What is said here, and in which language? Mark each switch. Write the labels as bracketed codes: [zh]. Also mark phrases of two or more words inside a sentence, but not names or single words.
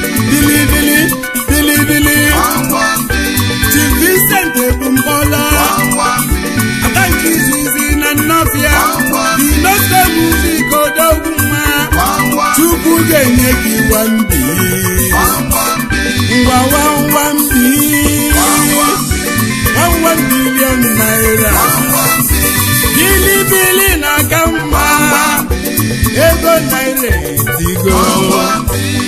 [ig] Bilibili. Bilibili. Gbamgbam bi. Chief Vincent Ebumpọla. Gbamgbam bi. Ada nke izizi na Nnọfịa. Gbamgbam bi. The Master Music Odogwu Nwa. Gbamgbam bi. Chukwu ga-enye gị [en] one B. [ig] Gbamgbam bi. Ngwa [en] one one B. [ig] Gbamgbam bi. [en] One one billion naira. [ig] Gbamgbam bi. Bilibili na-aka mma. Gbamgbam bi. Ego naira etigo. Gbamgbam bi.